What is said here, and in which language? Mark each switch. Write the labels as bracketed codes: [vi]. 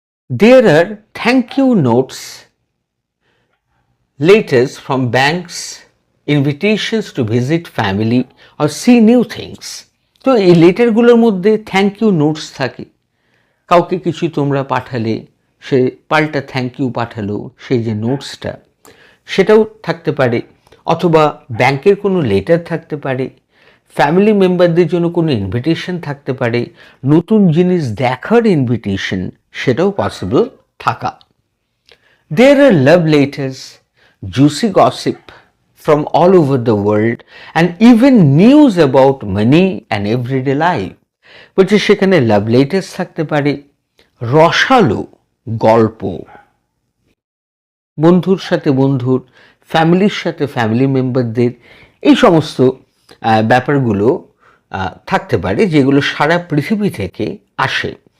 [en] There are thank you notes, letters from banks, invitations to visit family or see new things. [bn] তো এই লেটারগুলোর মধ্যে thank you notes থাকে। কাউকে কিছু তোমরা পাঠালে, সে পাল্টা থ্যাংক ইউ পাঠালো, সেই যে নোটসটা সেটাও থাকতে পারে, অথবা ব্যাংকের কোনো লেটার থাকতে পারে, ফ্যামিলি মেম্বারদের জন্য কোনো ইনভিটেশন থাকতে পারে, নতুন জিনিস দেখার ইনভিটেশন সেটাও পসিবল থাকা। [en] There are love letters, juicy gossip from all over the world and even news about money and everyday life. [bn] বলছে সেখানে লাভ লেটার্স থাকতে পারে, রসালো গল্প, বন্ধুর সাথে বন্ধুর, ফ্যামিলির সাথে ফ্যামিলি মেম্বারদের, এই সমস্ত ব্যাপারগুলো থাকতে পারে যেগুলো সারা পৃথিবী থেকে আসে।